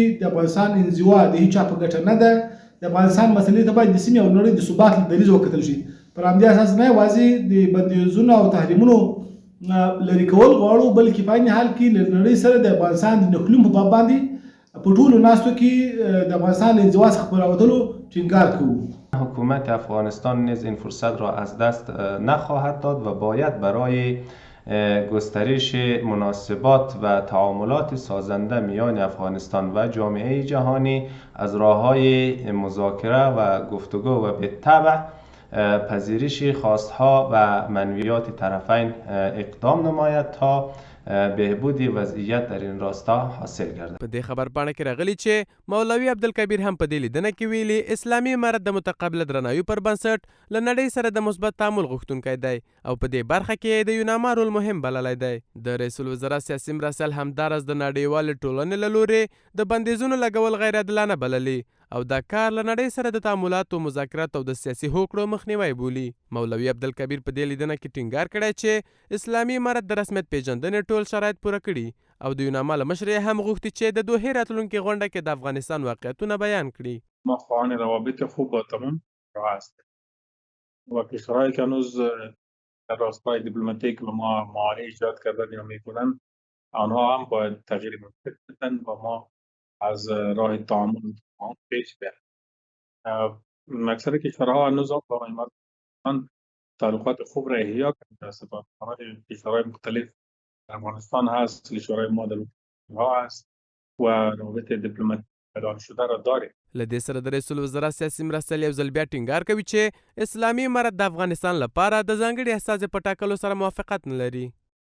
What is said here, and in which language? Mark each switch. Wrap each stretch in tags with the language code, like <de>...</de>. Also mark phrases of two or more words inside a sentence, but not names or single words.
<ps>د افغانستان انزوا د هیچا په ګټه نه ده. د افغانستان مسلې ته باید د سیمې او نړۍ د ثبات دریځ وکتل شي. پر همدې اساس نه یوازې د بندیزونو او تحریمونو لرې کول غواړو، بلکې په عین حال کې له نړۍ سره د افغانستان د نښلون په باب باندې په ټولو ناستو کې د افغانستان له انزوا څخه په راوتلو ټینګار کوو.</ps> <fa>حکومت افغانستان نیز این فرصت را از دست نخواهد داد و باید برای گسترش مناسبات و تعاملات سازنده میان افغانستان و جامعه جهانی از راه‌های مذاکره و گفتگو و بالطبع پذیرش خواستها و منویات طرفین اقدام نماید تا بهبود وضعیت در این راستا حاصل گردد.</fa> <ps>په دې خبر پاڼه کې راغلي چې مولوي عبدالکبیر هم په دې لیدنه کې ویلي اسلامي امارت د متقابل درناوي پر بنسټ له نړۍ سره د مثبت تعامل غوښتونکی دی او په دې برخه کې د یوناما رول مهم بللی دی. د رئیس الوزرا سیاسي مرستیال همداراز د نړیوالې ټولنې له لورې د بندیزونو لګول غیر عادلانه بللي او دا کار له نړۍ سره د تعاملاتو، مذاکراتو او د سیاسي هوکړو مخنیوی بولي. مولوي عبدالکبیر په دې لیدنه کې ټینګار کړی چې اسلامي امارت د رسمیت پیژندنې ټول شرایط پوره کړي او د یوناما له مشرې هم غوښتي چې د دوحې راتلونکې غونډه کې د افغانستان واقعیتونه بیان کړي.</ps> <fa>ما خواهان روابط خوب با تمام راه است و کشورهایی که هنوز در راستای دیپلماتیک و ما معانه ایجاد کردن یا میکنن آنها هم باید تغییر منطق بدن و ما از راه تعامل پیش بریم. اکثر کشورها هنوز با افغانستان تعلقات خوب را احیا کرده است. سفارتخانه کشورهای مختلف در افغانستان هست، کشورهای ما در ها هست و روابط دیپلماتیک اعلان شده را داریم.</fa> <ps>له دې سره د رئیس الوزرا سیاسي مرستیال یو ځل بیا ټینګار کوي چې اسلامي امارت د افغانستان لپاره د ځانګړي استازي په ټاکلو سره موافقت نه لري.</ps>